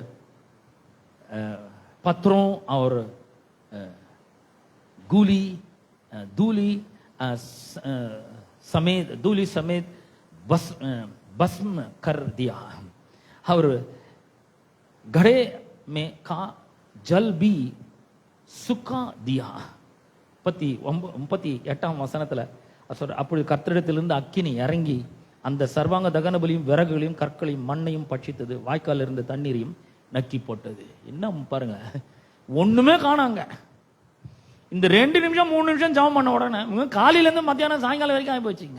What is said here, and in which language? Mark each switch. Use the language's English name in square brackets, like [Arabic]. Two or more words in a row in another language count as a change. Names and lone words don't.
[Hindi] पत्थरों और धूली समेत भस्म कर दिया और घड़े में का जल भी सुखा दिया. [Tamil] 38ஆம் வசனத்துல அப்படி கர்த்தரிடத்திலிருந்து அக்கினி இறங்கி அந்த சர்வாங்க தகன பலியும் விறகுகளையும் கற்களையும் மண்ணையும் பட்சித்தது, வாய்க்கால் இருந்த தண்ணீரையும் நக்கி போட்டது. என்ன பாருங்க, ஒண்ணுமே காணாங்க. இந்த 2 நிமிஷம் 3 நிமிஷம் ஜெபம் பண்ண உடனே காலையில இருந்து மத்தியானம் சாயங்காலம் வரைக்கும் ஆகி போச்சுங்க.